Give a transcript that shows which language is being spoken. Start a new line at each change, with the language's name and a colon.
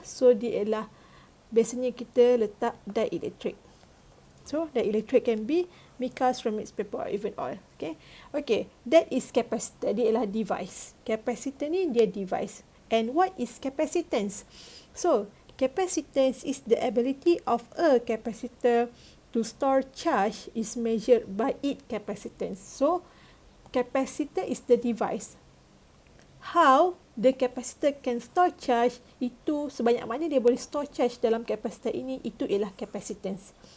Malay: So dia ialah biasanya kita letak dielectric.
English: So dielectric can be mica, ceramics, paper or even oil. Okay, okay, that is capacitor.
Malay: Dia ialah device. Capacitor ni dia device.
English: And what is capacitance? So capacitance is the ability of a capacitor to store charge is measured by its capacitance. So, capacitor is the device. How the capacitor can store charge,
Malay: itu sebanyak mana dia boleh store charge dalam capacitor ini, itu ialah capacitance.